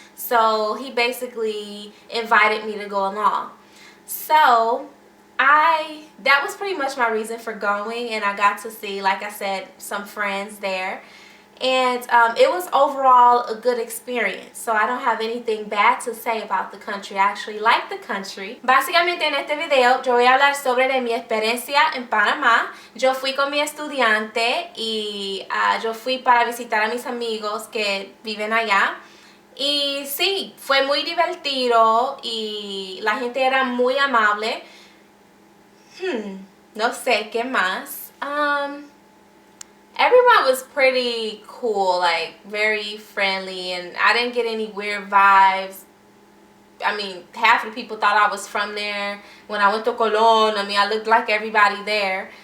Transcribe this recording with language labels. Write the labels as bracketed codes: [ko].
[en] So he basically invited me to go along. So that was pretty much my reason for going, and I got to see, like I said, some friends there. And it was overall a good experience, so I don't have anything bad to say about the country. I actually like the country. [es] Básicamente en este video yo voy a hablar sobre de mi experiencia en Panamá. Yo fui con mi estudiante y yo fui para visitar a mis amigos que viven allá. Y sí, fue muy divertido y la gente era muy amable. No sé qué más. [en] Everyone was pretty cool, like very friendly, and I didn't get any weird vibes. I mean, half the people thought I was from there. When I went to Colón, I mean, I looked like everybody there.